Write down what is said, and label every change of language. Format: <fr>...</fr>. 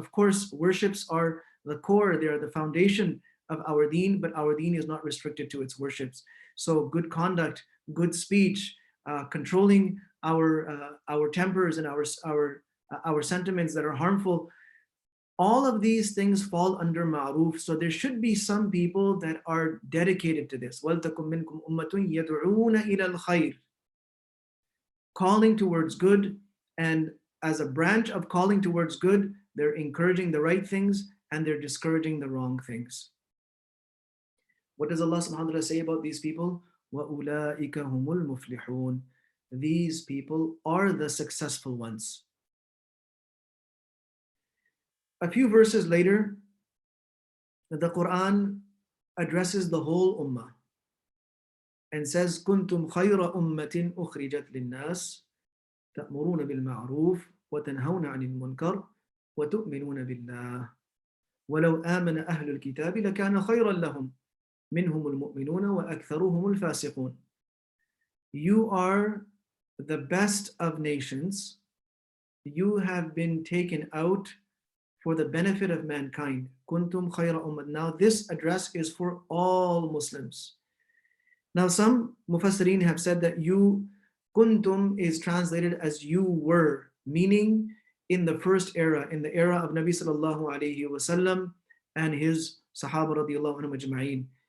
<en>Of course, worships are the core, they are the foundation of our deen, but our deen is not restricted to its worships. So good conduct, good speech, controlling our tempers and our sentiments that are harmful, all of these things fall under ma'ruf. So there should be some people that are dedicated to this.</en> <ar>وَلْتَكُمْ مِنْكُمْ أُمَّةٌ يَدْعُونَ إِلَى الْخَيْرِ,</ar> <en>calling towards good. And as a branch of calling towards good, they're encouraging the right things and they're discouraging the wrong things. What does Allah subhanahu wa ta'ala say about these people?</en> <ar>وَأُولَٰئِكَ هُمُ الْمُفْلِحُونَ.</ar> <en>These people are the successful ones. A few verses later, the Quran addresses the whole ummah and says,</en> <ar>كُنْتُمْ خَيْرَ أُمَّةٍ أُخْرِجَتْ لِلنَّاسِ تَأْمُرُونَ بِالْمَعْرُوفِ وَتَنْهَوْنَ عَنِ الْمُنْكَرِ وَتُؤْمِنُونَ بِاللَّهِ وَلَوْ آمَنَ أَهْلُ الْكِتَابِ لَكَانَ خَيْرًا لَهُمْ مِنْهُمُ الْمُؤْمِنُونَ وَأَكْثَرُهُمُ الْفَاسِقُونَ.</ar> <en>You are the best of nations. You have been taken out for the benefit of mankind.</en> <ar>Kuntum khayra ummah.</ar> <en>Now this address is for all Muslims. Now some mufassirin have said that you, kuntum, is translated as you were, meaning in the first era, in the era of Nabi sallallahu alayhi wasallam and his sahaba radiyallahu anhum ajma'in.</en>